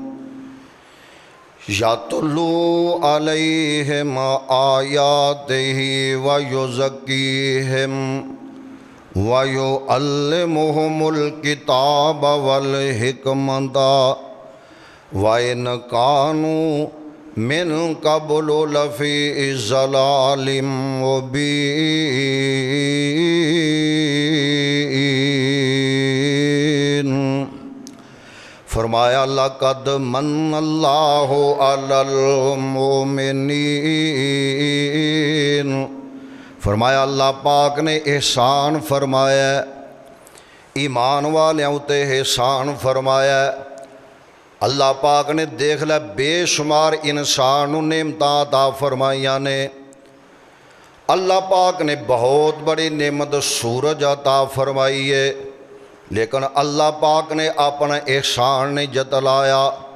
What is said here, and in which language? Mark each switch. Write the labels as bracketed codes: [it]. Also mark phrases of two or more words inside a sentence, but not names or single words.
[ar] يتلو عليهم آياته ويزكيهم ويعلمهم الكتاب والحكمة وإن كانوا من قبل لفي ضلال مبين. فرمایا لقد من الله على المؤمنين, [pa] فرمایا اللہ پاک نے احسان فرمایا ایمان والیاں اتے احسان فرمایا. اللہ پاک نے دیکھ لیا بے شمار انسان نوں نعمتاں عطا فرمائیاں نے. اللہ پاک نے بہت بڑی نعمت سورج عطا فرمائی ہے، لیکن اللہ پاک نے اپنا احسان نہیں جتلایا.